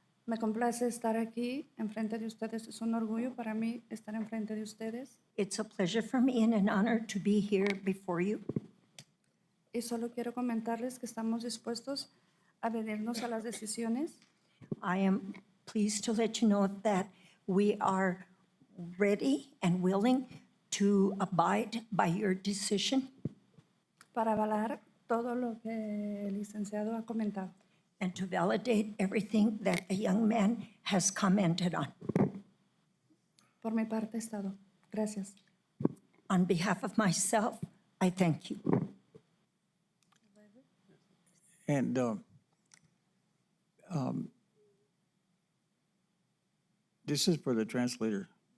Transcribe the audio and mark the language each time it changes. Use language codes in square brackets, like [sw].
[es] Me complace estar aquí enfrente de ustedes. Es un orgullo para mí estar enfrente de ustedes. [en] It's a pleasure for me and an honor to be here before you. [es] Y solo quiero comentarles que estamos dispuestos a adherirnos a las decisiones [en] I am pleased to let you know that we are ready and willing to abide by your decision [es] para avalar todo lo que el licenciado ha comentado. [en] and to validate everything that the young man has commented on. [es] Por mi parte es todo. Gracias. [en] On behalf of myself, I thank you. And this is for the translator.